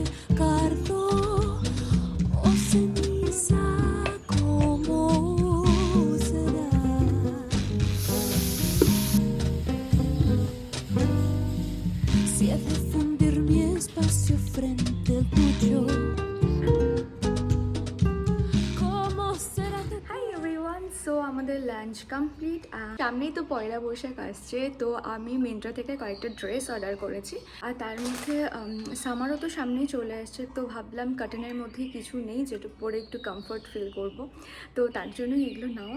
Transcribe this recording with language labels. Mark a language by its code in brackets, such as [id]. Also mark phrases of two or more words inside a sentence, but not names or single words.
[es] Cardo o ceniza, ¿cómo será? Si ha de fundir mi espacio frente al tuyo. [bn] সো আমাদের [en] lunch complete. [bn] সামনেই তো পয়লা বৈশাখ আসছে, তো আমি মিন্ত্রা থেকে কয়েকটা ড্রেস অর্ডার করেছি, আর তার মধ্যে সামারও তো সামনেই চলে আসছে, তো ভাবলাম কটনের মধ্যেই কিছু নেই যেটা পরে একটু [en] comfort feel [bn] করব, তো তার জন্যই এগুলো নেওয়া।